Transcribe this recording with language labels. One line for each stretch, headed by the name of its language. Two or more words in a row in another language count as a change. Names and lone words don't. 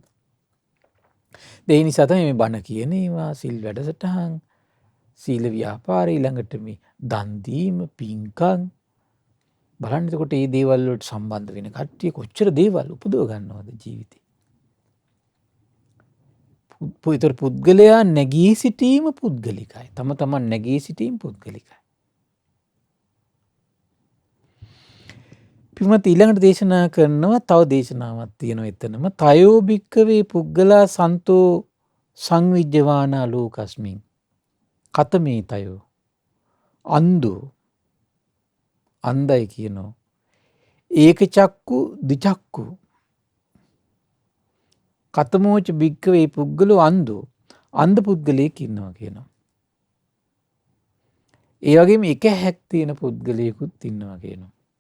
Sinhala: ඒ නිසා තමයි මේ බණ කියන ඒවා සිල් වැඩසටහන් සීල ව්‍යාපාරය ඊළඟට මේ දන් දීම පින්කම් බලන්න එතකොට මේ දේවල් වලට සම්බන්ධ වෙන කට්ටිය කොච්චර දේවල් උපදව ගන්නවද ජීවිතේ. පුතර පුද්ගලයා නැගී සිටීම පුද්ගලිකයි. තම තමන් නැගී සිටීම පුද්ගලිකයි. පින්වත් ඊළඟට දේශනා කරනවා තව දේශනාවක් තියෙනවා එතනම
Pali: තයෝ භික්ඛවේ පුද්ගලා සන්තෝ සංවිජ්ජවානා ලෝකස්මින් කතමේ තයෝ අන්දෝ
Sinhala: අන්දයි කියනවා
Pali: ඒක චක්කු දිචක්කු කතමෝච භික්ඛවේ පුද්ගලෝ අන්දෝ
Sinhala: අන්ධ පුද්ගලයෙක් ඉන්නවා කියනවා. ඒ වගේම එක හැක් තියෙන පුද්ගලයෙකුත් ඉන්නවා කියනවා.